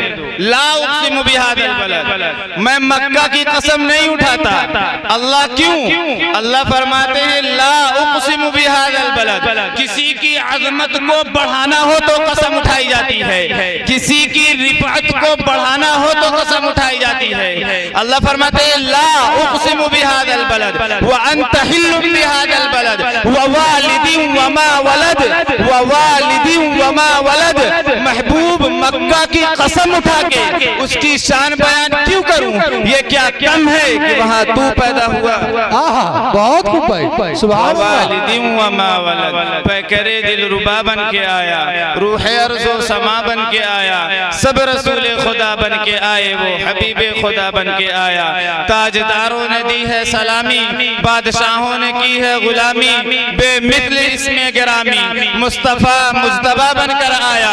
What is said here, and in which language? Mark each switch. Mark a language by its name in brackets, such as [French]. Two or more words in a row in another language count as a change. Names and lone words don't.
[Arabic] لا أقسم بهذا البلد, [Hindi] मैं मक्का की कसम नहीं उठाता। अल्लाह क्यों? अल्लाह फरमाते हैं [Arabic] لا أقسم بهذا البلد. [Hindi] किसी की अज़मत को बढ़ाना हो तो कसम उठाई जाती है, किसी की रिफ़अत को बढ़ाना हो तो कसम उठाई जाती है। अल्लाह फरमाते हैं [Arabic] لا أقسم بهذا البلد وأنت حل بهذا البلد ووالد وما ولد ووالد وما ولد. [Hindi] महबूब मक्का की कसम उठा के उसकी शान बयान क्यों करूं? ये क्या कम है कि वहां तू पैदा हुआ? बहुत खूब भाई, [Arabic] سبحان الله. ووالد وما ولد, [Hindi] पैकरे दिलरुबा बन के आया, रूह अर्ज़ो समा बन के आया, सब रसूल खुदा बन के आए, वो हबीबे खुदा बन के आया। ताजदारों ने दी है सलामी, बादशाहों ने की है गुलामी, बेमिसल इसमें गिरामी मुस्तफा मुज्तबा बनकर आया।